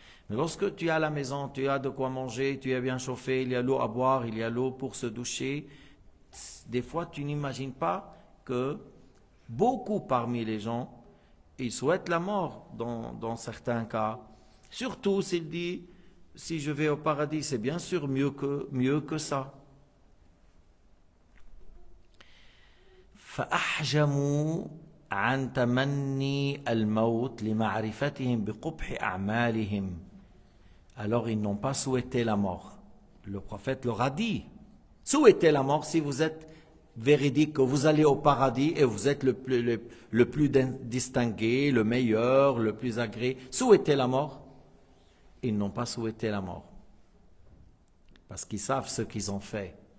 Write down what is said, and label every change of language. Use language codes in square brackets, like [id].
[fr] Mais lorsque tu es à la maison, tu as de quoi manger, tu es bien chauffé, il y a l'eau à boire, il y a l'eau pour se doucher, des fois tu n'imagines pas que beaucoup parmi les gens, ils souhaitent la mort dans certains cas. Surtout s'il dit, si je vais au paradis, c'est bien sûr mieux que ça. [ar] فأحجموا عن تمني الموت لمعرفتهم بقبح أعمالهم. [fr] Alors ils n'ont pas souhaité la mort. Le prophète leur a dit, souhaitez la mort si vous êtes véridique, que vous allez au paradis et vous êtes le plus distingué, le meilleur, le plus agréé. Souhaitez la mort. Ils n'ont pas souhaité la mort. Parce qu'ils savent ce qu'ils ont fait.